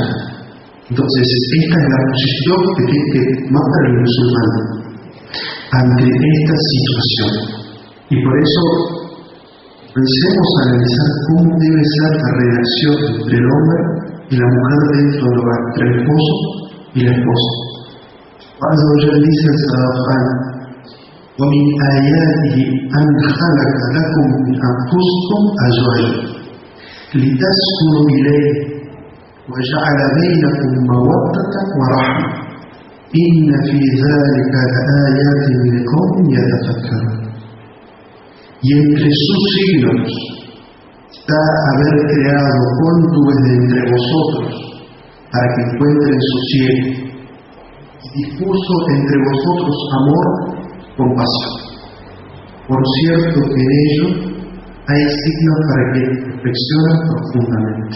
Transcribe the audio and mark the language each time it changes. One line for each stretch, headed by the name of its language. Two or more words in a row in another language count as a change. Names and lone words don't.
Spanish: Entonces, esta es la posición que tiene que tomar el musulmán ante esta situación. Y por eso, pensemos a analizar cómo debe ser la relación entre el hombre y la mujer dentro del hogar, entre el esposo y la esposa.
Arabic: عز وجل
Spanish: dice en Sarafán:
Arabic: وَمِنْ آيَاتِهِ أَنْ خَلَقَ لَكُمْ مِنْ أَنْفُسِكُمْ أَزْوَاجًا لِتَسْكُنُوا إِلَيْهِ وَجَعَلَ بَيْنَكُمْ مَوَدَّةً وَرَحْمَةً إِنَّ فِي ذَلِكَ لَآيَاتٍ لِقَوْمٍ يَتَفَكَّرُونَ.
Spanish: Y entre sus signos está haber creado cónyuges de entre vosotros para que encuentren sosiego, y dispuso entre vosotros amor, compasión. Por cierto que en ello hay signos para que reflexionen profundamente.